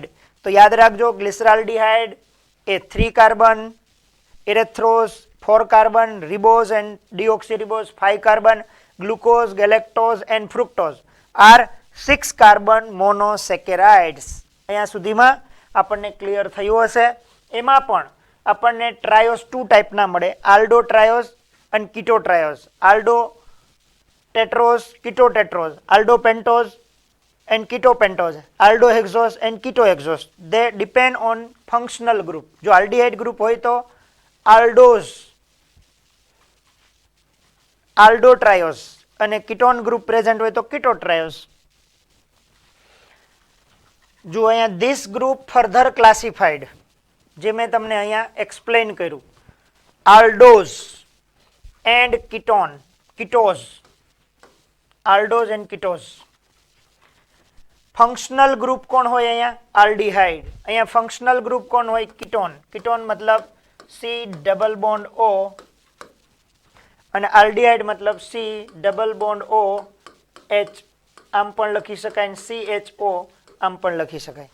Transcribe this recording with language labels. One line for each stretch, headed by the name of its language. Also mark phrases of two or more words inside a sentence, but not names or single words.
English: તો યાદ રાખજો, glyceraldehyde a 3 carbon, erythrose 4 carbon, ribose and deoxyribose 5 carbon, glucose, galactose and fructose are 6 carbon monosaccharides.
Gujarati: અહીંયા સુધીમાં આપણને ક્લિયર થયું હશે. એમાં પણ આપણને ટ્રાયોઝ 2 ટાઈપના મળે,
English: aldo triose
Gujarati: અને
English: keto triose. aldo tetrose, keto tetrose, aldo pentose and ketopentose, aldohexose and ketohexose. They depend on functional group.
Gujarati: જો
English: aldehyde group
Gujarati: હોય તો aldose, aldotriose અને
English: ketone group present
Gujarati: હોય તો ketotriose. જો અહીંયા
English: this group further classified,
Gujarati: જે મેં તમને અહીંયા explain કર્યું,
English: aldose and ketone, ketose, aldose and ketose. functional group
Gujarati: કોણ હોય? અહીંયા આલ્ડીહાઇડ. અહીંયા
English: functional group
Gujarati: કોણ હોય? કીટોન. કીટોન મતલબ
English: C double bond O
Gujarati: અને આલ્ડીહાઇડ મતલબ
English: C double bond O H.
Gujarati: આમ પણ લખી શકાય, CHO આમ પણ લખી શકાય.